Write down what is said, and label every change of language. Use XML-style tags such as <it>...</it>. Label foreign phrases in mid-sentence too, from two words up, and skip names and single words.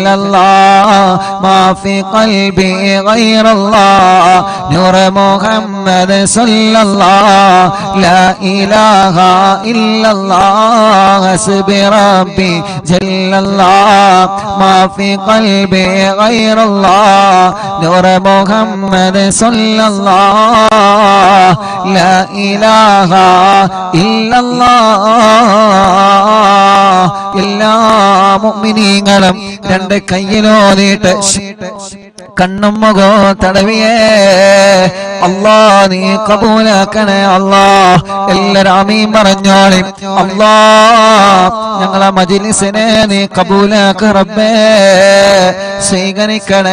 <ar>الله ما في قلبي غير الله نور محمد صلى الله لا إله إلا الله حسب ربي جل الله ما في قلبي غير الله نور محمد صلى الله لا إله إلا الله</ar> <ml>എല്ലാ മുഅ്മിനീങ്ങളും രണ്ട് കയ്യിലോതിട്ട് കണ്ണും മുഖവും തടവിയേ അല്ലാ നീ കബൂലാക്കണേ അല്ലാ എല്ലാവരും ആമീൻ പറഞ്ഞോളി അല്ലാ ഞങ്ങളെ മജ്ലിസിനെ നീ കബൂലാക്ക് റബ്ബേ സ്വീകരിക്കണേ</ml>